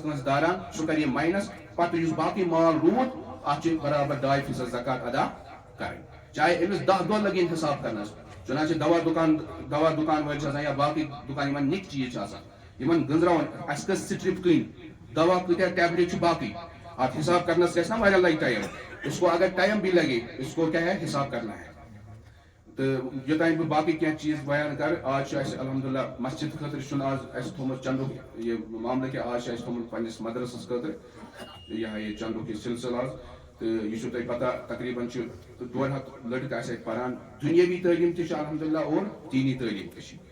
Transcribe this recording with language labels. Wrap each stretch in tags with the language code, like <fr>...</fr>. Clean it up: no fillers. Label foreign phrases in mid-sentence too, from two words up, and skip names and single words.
<ks>کٲنٛسہِ داران سُہ کرِ یہِ ماینس پتہٕ یُس باقٕے مال روٗد اتھ چھِ برابر 2% زکات ادا کرٕنۍ چاہے أمِس 10 دۄہ لگن حساب کرنس چنانچہ دوا دکان وٲلۍ چھِ آسان یا باقٕے دُکان یِمن نِکۍ چیٖز چھِ آسان یِمن گٔنٛزراوُن اَسہِ کٔژ سٹرپ کٕنۍ دوا کۭتیاہ ٹیبلِٹ چھِ باقٕے اتھ حساب کرنس گژھِ نا واریاہ لگہِ ٹایم</ks> <ur>اس کو اگر ٹایم بھی لگے اس کو کیا ہے حساب کرنا ہے تو</ur> <ks>یوتانۍ بہٕ باقٕے کینٛہہ چیٖز بیان کرٕ آز چھُ اَسہِ الحمدللہ مسجد خٲطرٕ چھُنہٕ آز اَسہِ تھوٚمُت چندُک یہِ معاملہٕ کینٛہہ آز چھُ اَسہِ تھوٚمُت پننِس مدرسس خٲطرٕ یہِ ہا یہِ چندُک یہِ سلسلہٕ آز تہٕ یہِ چھُو تۄہہِ پتہ تقریٖباً چھُ 200 لڑکہٕ اَسہِ اَتہِ پران دُنیٲوی تعلیٖم تہِ چھِ الحمدللہ اور دیٖنی تعلیٖم تہِ چھِ</ks>